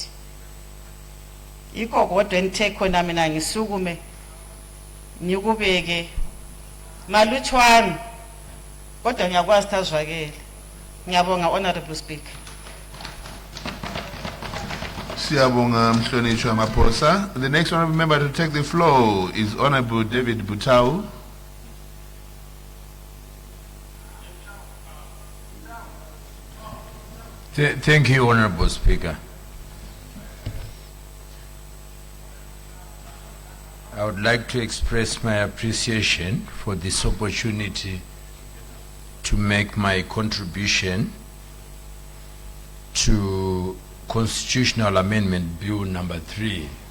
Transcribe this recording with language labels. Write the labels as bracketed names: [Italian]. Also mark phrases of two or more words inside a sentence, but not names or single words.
[North Ndebele] Yikho kodwa enithe khona mina ngisukume ngikubeke malutshwana kodwa ngiyakwazi ukuthi azwakele. Ngiyabonga Honorable Speaker. Siyabonga Mhlonishwa Maphosa. [English] The next honorable member to take the floor is Honorable David Butau. Thank you, Honorable Speaker. I would like to express my appreciation for this opportunity to make my contribution to Constitutional Amendment Bill number 3.